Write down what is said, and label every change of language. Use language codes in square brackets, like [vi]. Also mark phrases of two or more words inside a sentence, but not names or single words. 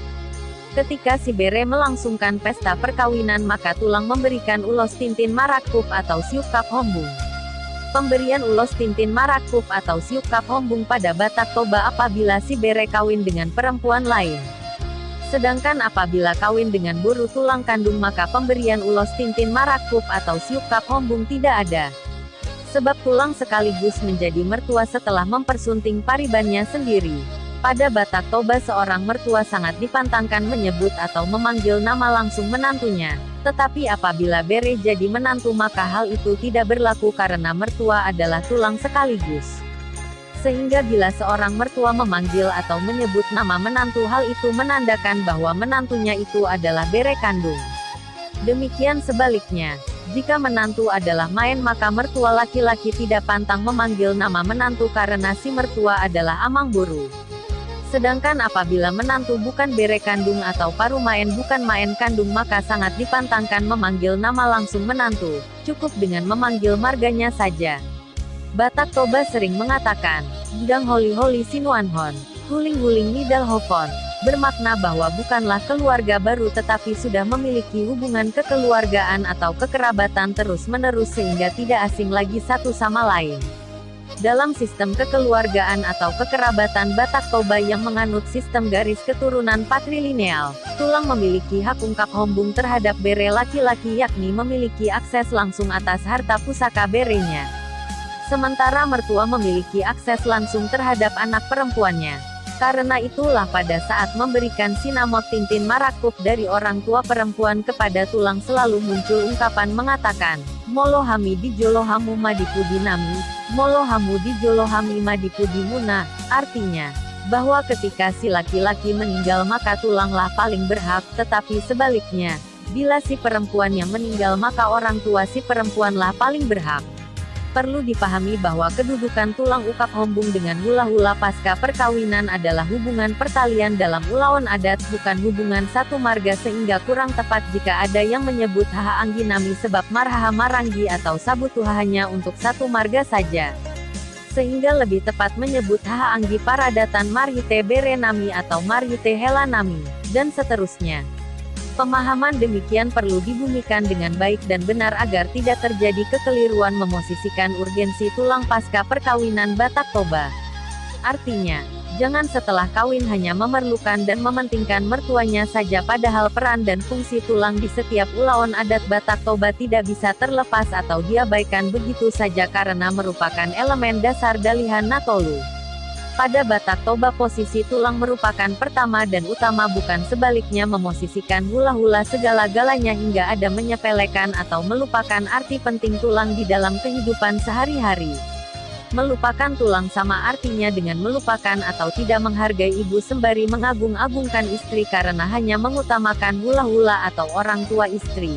[id] Ketika si bere melangsungkan pesta perkawinan maka tulang memberikan ulos [bbc] tintin marakup [id] atau [bbc] siukap hombung. [id] Pemberian ulos [bbc] tintin marakup [id] atau [bbc] siukap hombung [id] pada Batak Toba apabila si bere kawin dengan perempuan lain. Sedangkan apabila kawin dengan boru tulang kandung maka pemberian ulos [bbc] tintin marakup [id] atau [bbc] siukap hombung [id] tidak ada. Sebab tulang sekaligus menjadi mertua setelah mempersunting paribannya sendiri. Pada Batak Toba seorang mertua sangat dipantangkan menyebut atau memanggil nama langsung menantunya. Tetapi apabila bere jadi menantu maka hal itu tidak berlaku karena mertua adalah tulang sekaligus. Sehingga bila seorang mertua memanggil atau menyebut nama menantu hal itu menandakan bahwa menantunya itu adalah bere kandung. Demikian sebaliknya, jika menantu adalah maen maka mertua laki-laki tidak pantang memanggil nama menantu karena si mertua adalah [bbc] amang boru. [id] Sedangkan apabila menantu bukan bere kandung atau [bbc] paru maen [id] bukan maen kandung maka sangat dipantangkan memanggil nama langsung menantu, cukup dengan memanggil marganya saja. Batak Toba sering mengatakan, [bbc] Dang holi-holi sinuanhon, huling-huling nidal hopon, [id] bermakna bahwa bukanlah keluarga baru tetapi sudah memiliki hubungan kekeluargaan atau kekerabatan terus-menerus sehingga tidak asing lagi satu sama lain. Dalam sistem kekeluargaan atau kekerabatan Batak Toba yang menganut sistem garis keturunan patrilineal, tulang memiliki hak [bbc] ungkap hombung [id] terhadap bere laki-laki yakni memiliki akses langsung atas harta pusaka berenya. Sementara mertua memiliki akses langsung terhadap anak perempuannya. Karena itulah pada saat memberikan [bbc] sinamot tintin marakup [id] dari orang tua perempuan kepada tulang selalu muncul ungkapan mengatakan, [bbc] Molohami di Jolohamu Madipudi Nami, Molohamu di Jolohami Madipudi Muna, [id] artinya, bahwa ketika si laki-laki meninggal maka tulanglah paling berhak, tetapi sebaliknya, bila si perempuan yang meninggal maka orang tua si perempuanlah paling berhak. Perlu dipahami bahwa kedudukan [bbc] tulang ukap hombung [id] dengan hula-hula pasca perkawinan adalah hubungan pertalian dalam [bbc] ulaon adat [id] bukan hubungan satu marga sehingga kurang tepat jika ada yang menyebut [bbc] haha angginami [id] sebab [bbc] marhaha maranggi [id] atau sabutuha hanya untuk satu marga saja. sehingga lebih tepat menyebut [bbc] Haanggi Paradatan Marhite Berenami atau Marhite Helanami, [id] dan seterusnya. Pemahaman demikian perlu dibumikan dengan baik dan benar agar tidak terjadi kekeliruan memosisikan urgensi tulang pasca perkawinan Batak Toba. Artinya, jangan setelah kawin hanya memerlukan dan mementingkan mertuanya saja padahal peran dan fungsi tulang di setiap [bbc] ulaon adat [id] Batak Toba tidak bisa terlepas atau diabaikan begitu saja karena merupakan elemen dasar Dalihan Natolu. Pada Batak Toba posisi tulang merupakan pertama dan utama bukan sebaliknya memosisikan hula-hula segala-galanya hingga ada menyepelekan atau melupakan arti penting tulang di dalam kehidupan sehari-hari. Melupakan tulang sama artinya dengan melupakan atau tidak menghargai ibu sembari mengagung-agungkan istri karena hanya mengutamakan hula-hula atau orang tua istri.